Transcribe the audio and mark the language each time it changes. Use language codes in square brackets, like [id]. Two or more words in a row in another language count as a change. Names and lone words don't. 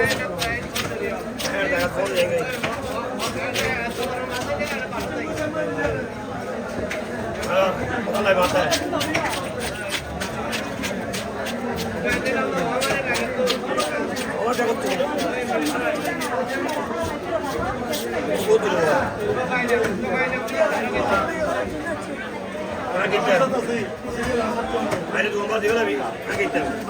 [pt] Tá fora aí. Ah, não vai matar. Olha já botou. Botou. [bn] Aগে যাও আরে তুমি বাদ দিও না আমি আগে যাও